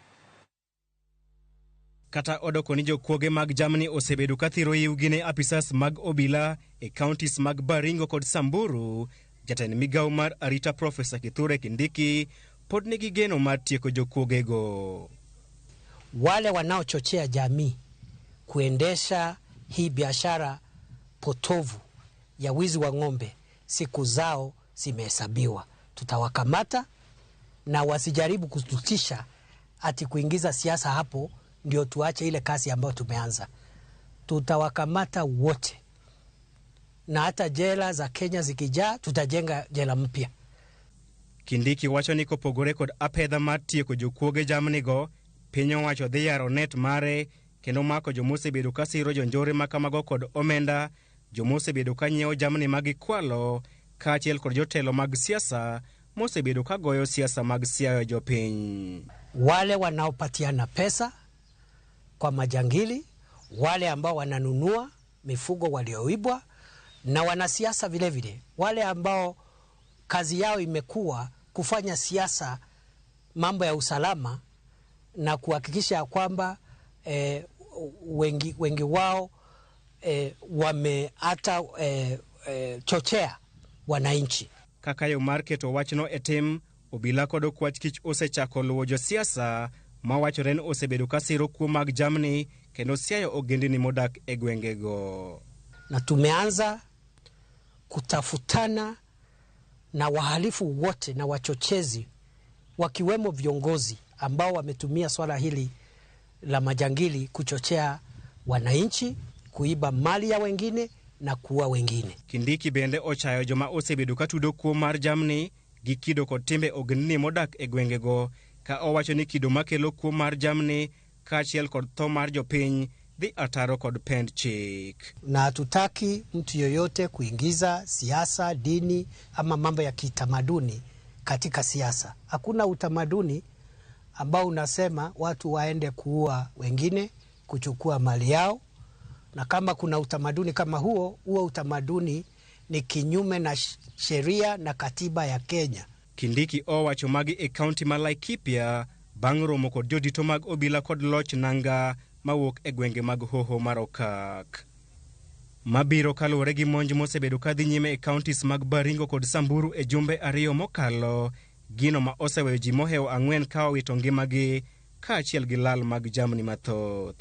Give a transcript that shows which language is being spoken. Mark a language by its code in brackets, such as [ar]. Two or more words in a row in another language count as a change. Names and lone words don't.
[luo] Kata odoko ni jokuoge mag jamni osebedo kathiro yiwgine apisas mag obila e counties mag Baringo kod Samburu, jatend migao mar arita Profesa Kithure Kindiki pod nigi geno mar tieko jokuogego. [sw] Wale wanaochochea jamii kuendesha hii biashara potovu ya wizi wa ng'ombe siku zao zimehesabiwa. Tutawakamata na wasijaribu kututisha ati kuingiza siasa hapo ndio tuache ile kasi ambayo tumeanza. Tutawakamata wote. Na hata jela za Kenya zikijaa tutajenga jela mpya. [luo] Kindiki wacho ni kopogore kod apedha mar tieko jokuoge jamnigo, piny owacho dhi yaro net mare kendo mako jomosebedo kasiro jonjore makamago kod omenda, jomosebedo kanyiewo jamni mag kwalo, kaachiel kod jotelo mag siasa mosebedo kagoyo siasa mag siayo jopiny. [sw] Wale wanaopatiana pesa kwa majangili, wale ambao wananunua mifugo walioibwa, na wanasiasa vile vile, wale ambao kazi yao imekuwa kufanya siasa mambo ya usalama na kuhakikisha kwamba wengi wao wameata chochea wananchi. [luo] Kakayo market owachno etim obila kod okwach kich osechako luwo josiasa mawachore ni osebedo kasiro kuo mag jamni kendo siayo ogendini modak e gwengego. [sw] Na tumeanza kutafutana na wahalifu wote na wachochezi wakiwemo viongozi ambao wametumia swala hili la majangili kuchochea wananchi, kuiba mali ya wengine na kuua wengine. [luo] Kindiki bende ochayo joma osebedo katudo kuo mar jamni gi kido kod timbe ogendini modak e gwengego, ka owacho ni kido makelo kuo mar jamni kaachiel kod tho mar jopiny dhi ataro kod pend chik. [sw] Na hatutaki mtu yoyote kuingiza siasa, dini ama mambo ya kitamaduni katika siasa. Hakuna utamaduni ambao unasema watu waende kuua wengine, kuchukua mali yao. Na kama kuna utamaduni kama huo utamaduni ni kinyume na sheria na katiba ya Kenya. [luo] Kindiki owacho magi e kaunti ma Laikipia bang' romo kod jodito mag obila kod loch nanga mawuok e gwenge mag Hoho mar Okak. Mabiro kaluwore gi monj mosebedo kadhi nyime e kauntis mag Baringo kod Samburu e jumbe 2 mokalo, gino ma oseweyo ji mohewo 4 ka owito ngimagi kaachiel gi lal mag jamni mathoth.